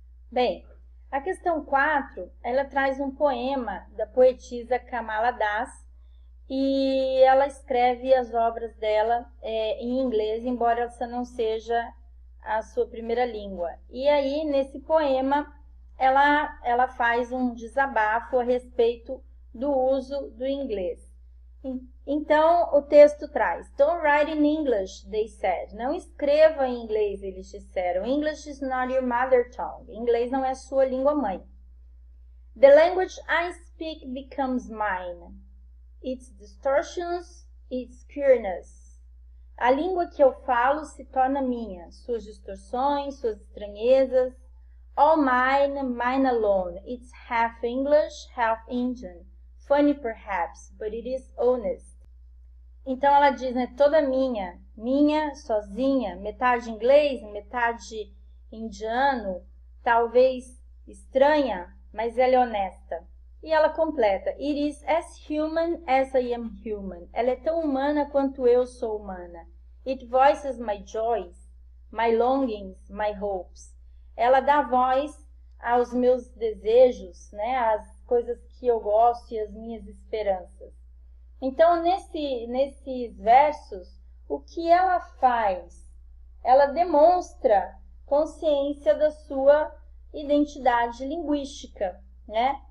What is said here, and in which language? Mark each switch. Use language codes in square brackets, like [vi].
[pt] Bem, a questão 4, ela traz um poema da poetisa Kamala Das, e ela escreve as obras dela em inglês, embora essa não seja a sua primeira língua. E aí, nesse poema, ela faz um desabafo a respeito do uso do inglês. Então, o texto traz, [en] don't write in English, they said. [pt] Não escreva em inglês, eles disseram. [en] English is not your mother tongue. [pt] Inglês não é sua língua mãe. [en] The language I speak becomes mine. Its distortions, its queerness. [pt] A língua que eu falo se torna minha, suas distorções, suas estranhezas. [en] All mine, mine alone. It's half English, half Indian. Funny perhaps, but it is honest. [pt] Então ela diz, né, toda minha, sozinha, metade inglês, metade indiano, talvez estranha, mas ela é honesta. E ela completa, [en] it is as human as I am human. [pt] Ela é tão humana quanto eu sou humana. [en] It voices my joys, my longings, my hopes. [pt] Ela dá voz aos meus desejos, né, às coisas que eu gosto e às minhas esperanças. Então, nesses versos, o que ela faz? Ela demonstra consciência da sua identidade linguística, né?